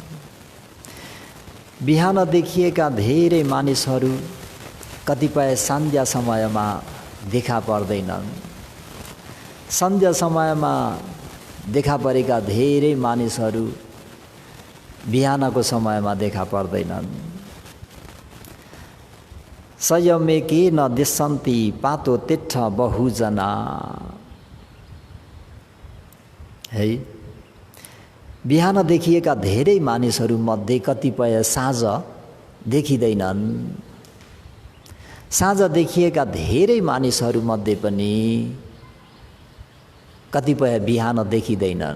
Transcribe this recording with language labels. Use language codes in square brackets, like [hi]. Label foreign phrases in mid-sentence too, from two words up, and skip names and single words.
[ne] बिहान देखिएका धेरै मानिसहरू कतिपय सन्ध्या समयमा देखा पर्दैनन्। सन्ध्या समयमा देखा परेका धेरै मानिसहरू बिहानको समयमा देखा पर्दैनन्। [pi] संयमेके न दिशन्ति पातो तिट्ठ बहुजना है। [ne] बिहान देखिएका धेरै मानिसहरूमध्ये कतिपय साँझ देखिँदैनन्। साँझ देखिएका धेरै मानिसहरूमध्ये पनि कतिपय बिहान देखिँदैनन्।